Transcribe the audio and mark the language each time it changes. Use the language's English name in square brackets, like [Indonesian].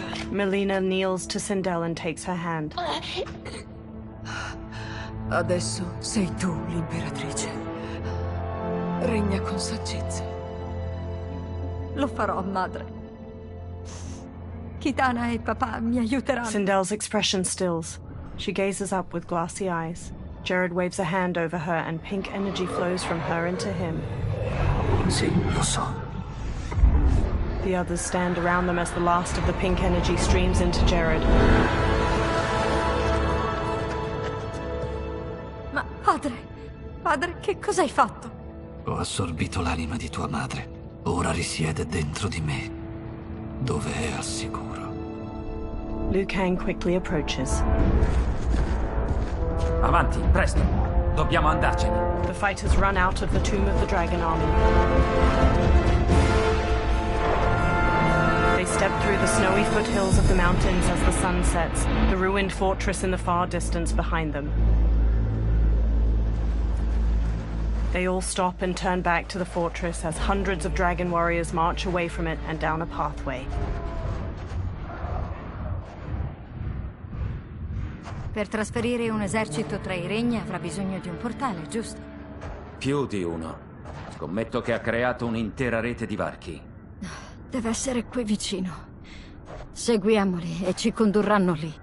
[English] Melina kneels to Sindel and takes her hand. [Italian] Adesso sei tu l'imperatrice. Regna con saggezza. Lo farò, madre. Kitana e papà mi aiuteranno. [English] Sindel's expression stills. She gazes up with glassy eyes. Jared waves a hand over her and pink energy flows from her into him. [Italian] Sì, lo so. [English] The others stand around them as the last of the pink energy streams into Jared. [Italian] Ma padre, che cosa hai fatto? Ho assorbito l'anima di tua madre. Ora risiede dentro di me, dove è al sicuro. [English] Liu Kang quickly approaches. [Italian] Avanti, presto! Dobbiamo andarcene. [English] The fighters run out of the tomb of the dragon army. They step through the snowy foothills of the mountains as the sun sets, the ruined fortress in the far distance behind them. They all stop and turn back to the fortress as hundreds of dragon warriors march away from it and down a pathway. [Italian] Per trasferire un esercito tra i regni avrà bisogno di un portale, giusto? Più di uno. Scommetto che ha creato un'intera rete di varchi. Deve essere qui vicino. Seguiamoli e ci condurranno lì.